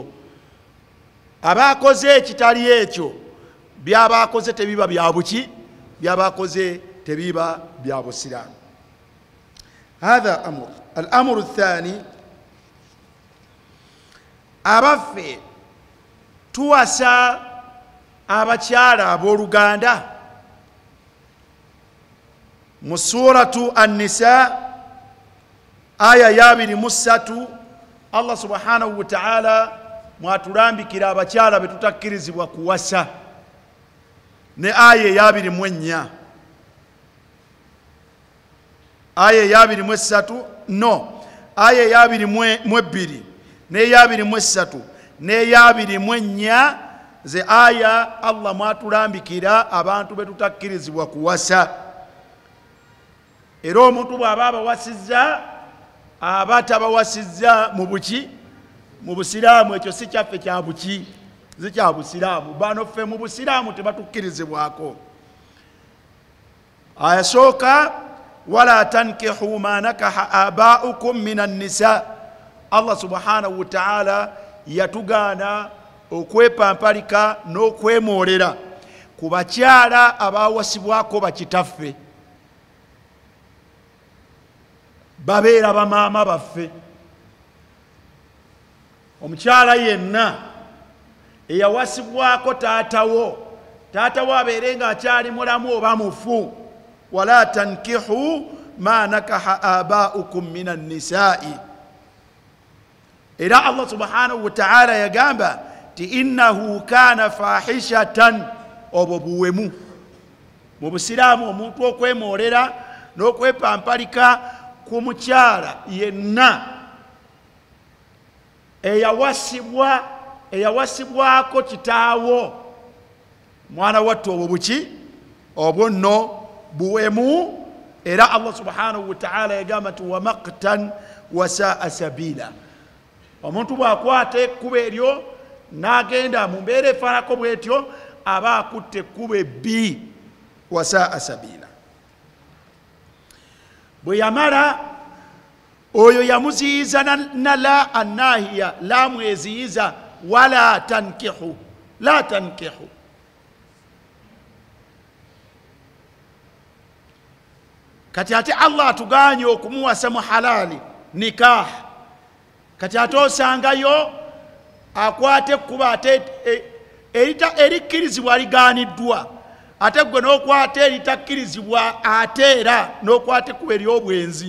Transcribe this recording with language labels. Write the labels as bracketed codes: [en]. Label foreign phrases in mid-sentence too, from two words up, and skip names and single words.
[lg] Abaakoze ekitali ekyo byabaakoze tebiba bya buki, byabaakoze tebiba bya busiraamu. [ar] Hatha amur. Al-amuru athani, [lg] abaffe tuwasa abakyala abooluganda. Mu suratu An-Nisa aya ya 23 Allah [ar] subhanahu wa ta'ala [lg] mwatulambikira abakyala betutakkirizibwa kuwasa, ne aya ya 24, aya ya 23 no aya ya 22 ne ya 23 ne ya 24 ze aya Allah mwatulambikira abantu betutakkirizibwa kuwasa. Era omuntu bw'aba abawasizza aba tabawasizza mu buki, mu busiraamu. Ekyo si kyaffe kya buki, si kya busiraamu. Bano ffe mu busiraamu tebatukkirizibwako. Ayasooka, [ar] wala tankihu ma nakaha abaukum min an-nisa. [lg] Allah [ar] subhanahu wa ta'ala [lg] yatugaana okwepampalika n'okwemoolera ku bakyala abawasibwako bakitaffe, babeera bamaama baffe. Omukyala yenna eyawasibwako taatawo abeere nga akyali mulamu oba mufu. [ar] Wala tankihu ma nakaha abaukum min an-nisaa'i. [lg] Era Allah [ar] subhanahu wa ta'ala [lg] yagamba ti [ar] innahu kana fahishatan, [lg] obwo buwemu. Mu busiraamu omuntu okwemoolera n'okwepampalika ku mukyala yenna eyawasibwako kitaawo, mwana wattu, obwo buki, obwo nno buwemu. Era Allah [ar] subhanahu wa ta'ala [lg] yagamba ti [ar] wa maqtan wa sa'a sabila. [lg] Omuntu bw'akwata ekkubo eryo n'agenda mu mbeera efaanako bw'etyo, aba akutte ekkubo ebbi, [ar] wa sa'a sabila. [lg] Bwe yamala oyo yamuziyiza na [ar] la annahiya, [lg] la mweziyiza, [ar] wala tankihu, la tankihu. [lg] Kati ate Allah atuganye okumuwasa mu halali, nikah. Kati ate osangayo akwate kuba ate erikkirizibwa ligaaniddwa, ate gwe n'okwata eritakkirizibwa, ate era n'okwata kuba ery'obwenzi.